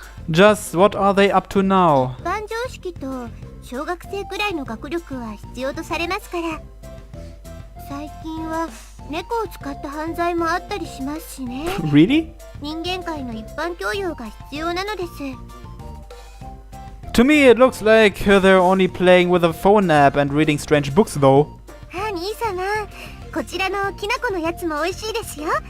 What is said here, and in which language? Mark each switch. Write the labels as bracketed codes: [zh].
[en] Just what are they up to now? [ja] 一般常識と小学生くらいの学力は必要とされますから。最近は猫を使った犯罪もあったりしますしね。 [en] Really? [ja] 人間界の一般教養が必要なのです。 [en] To me, it looks like they're only playing with a phone app and reading strange books, though. [ja] あ、兄様、こちらのきなこのやつも美味しいですよ。